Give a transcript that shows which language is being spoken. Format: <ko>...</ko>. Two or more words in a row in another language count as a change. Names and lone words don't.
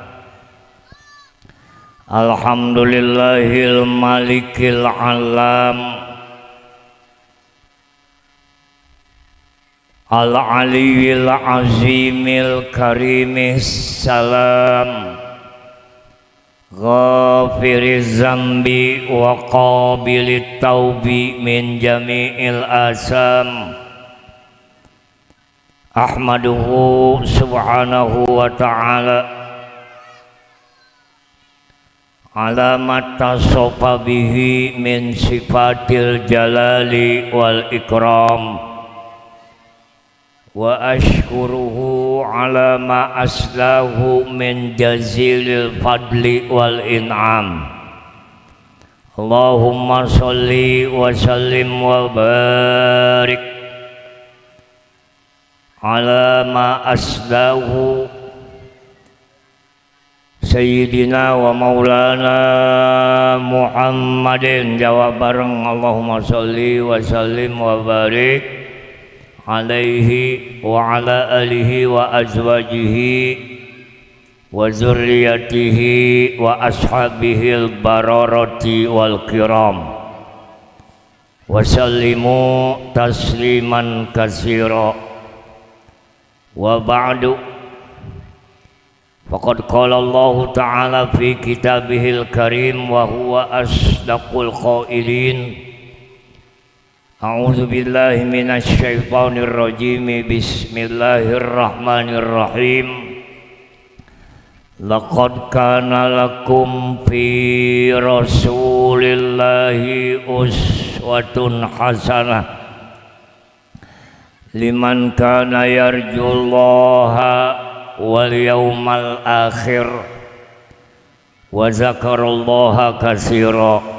<ar>الحمد لله الملك العلام العلي العظيم الكريم السلام غافر الذنب وقابل التوب من جميع الآثام. أحمده سبحانه وتعالى على ما اتصف به من صفات الجلال والإكرام وأشكره على ما أسداه من جزيل الفضل والإنعام. اللهم صل وسلم وبارك على ما أسداه سيدنا ومولانا محمد.</ar> <su>Jawab bareng,</su> <ar>اللهم صل وسلم وبارك عليه وعلى آله وأزواجه وذريته وأصحابه البررة الكرام وسلموا تسليما كثيرا. وبعد فقد قال الله تعالى في كتابه الكريم وهو أصدق القائلين. أعوذ بالله من الشيطان الرجيم. بسم الله الرحمن الرحيم. لقد كان لكم في رسول الله أسوة حسنة لمن كان يرجو الله واليوم الآخر وذكر الله كثيرا.</ar>